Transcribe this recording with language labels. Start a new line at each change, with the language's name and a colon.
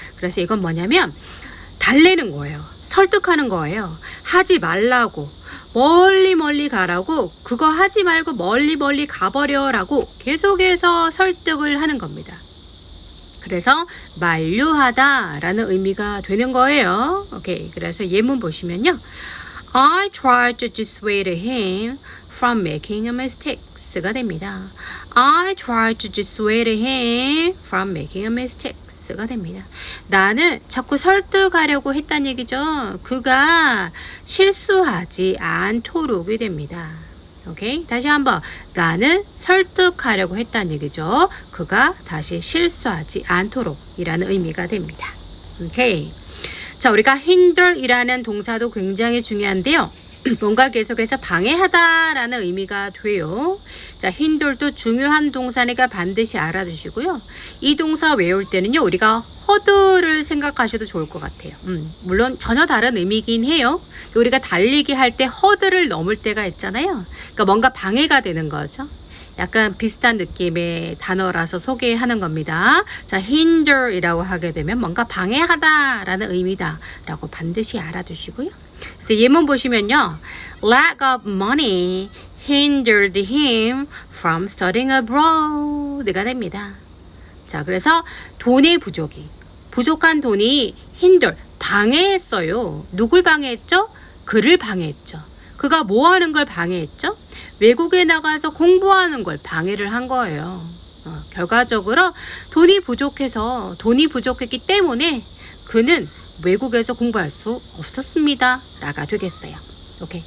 Korean: 그래서 이건 뭐냐면 달래는 거예요. 설득하는 거예요. 하지 말라고, 멀리 가라고, 그거 하지 말고 멀리 가버려 라고 계속해서 설득을 하는 겁니다. 그래서 만류하다 라는 의미가 되는 거예요. 오케이. 그래서 예문 보시면요.
English: I tried to dissuade him from making a mistakes
Korean: 가 됩니다.
English: I tried to dissuade him from making a mistakes
Korean: 가 됩니다. 나는 자꾸 설득하려고 했다는 얘기죠. 그가 실수하지 않도록이 됩니다. 오케이. 다시 한번 나는 설득하려고 했다는 얘기죠. 그가 다시 실수하지 않도록 이라는 의미가 됩니다. 오케이. 자, 우리가 hinder이라는 동사도 굉장히 중요한데요. 뭔가 계속해서 방해하다 라는 의미가 돼요. 자, hinder도 중요한 동사니까 반드시 알아두시고요. 이 동사 외울 때는요 우리가 허드를 생각하셔도 좋을 것 같아요. 물론 전혀 다른 의미긴 해요. 우리가 달리기 할 때 허드를 넘을 때가 있잖아요. 그러니까 뭔가 방해가 되는 거죠. 약간 비슷한 느낌의 단어라서 소개하는 겁니다. 자, hinder이라고 하게 되면 뭔가 방해하다라는 의미다 라고 반드시 알아두시고요. 그래서 예문 보시면요.
English: Lack of money hindered him from studying abroad
Korean: 가 됩니다. 자, 그래서 돈의 부족한 돈이 hinder, 방해했어요. 누굴 방해했죠? 그를 방해했죠. 그가 뭐 하는 걸 방해했죠? 외국에 나가서 공부하는 걸 방해를 한 거예요. 결과적으로 돈이 부족했기 때문에 그는 외국에서 공부할 수 없었습니다. 라가 되겠어요. 오케이.